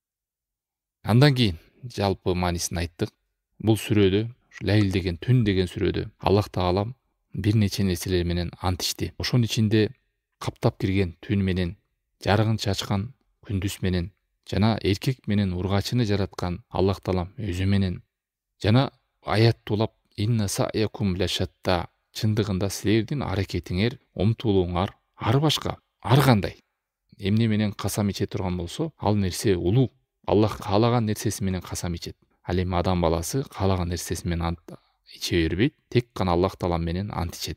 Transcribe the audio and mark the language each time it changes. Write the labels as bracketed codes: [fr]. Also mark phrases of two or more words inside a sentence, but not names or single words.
[ky] Андан кийин жалпы маанисин айттык. Бул сүрөдө, Лейл деген түн деген сүрөдө Аллах таалам бир нече нерселер менен ант ичти. Ошонун ичинде каптап кирген түн менен, жарыгын чачкан күндүз менен, жана эркек менен ургачыны жараткан Аллах таалам өзү менен, жана аят тулап [ar] «إن سعيكم لشتى» [ky] чындыгында силердин аракетиңер, умтулууңар ар башка, ар кандай. Эмне менен касам иче турган болсо, ал нерсе улуу. Аллах каалаган нерсеси менен касам ичет. Ал эми адам баласы каалаган нерсеси менен ант иче бербейт, тек гана Аллах таалам менен ант ичет.